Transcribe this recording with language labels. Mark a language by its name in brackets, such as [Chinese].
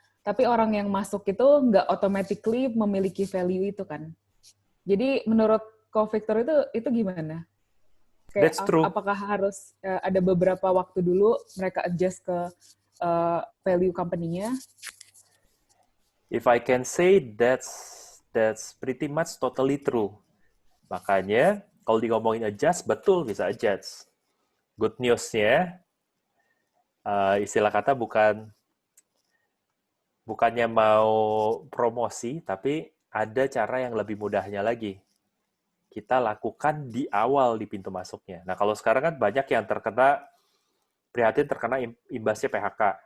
[Indonesian] Tapi orang yang masuk itu nggak automatically memiliki value itu kan. Jadi menurut Ko Victor itu gimana? Kayak [English] That's true. [Indonesian] apakah harus ada beberapa waktu dulu mereka adjust ke value company-nya? [English] If I can say that's pretty much totally true. [Indonesian] Makanya kalau ngomongin adjust, betul bisa adjust. Good news-nya, istilah kata bukannya mau promosi, tapi ada cara yang lebih mudahnya lagi. Kita lakukan di awal di pintu masuknya. Nah, kalau sekarang kan banyak yang prihatin terkena imbasnya PHK.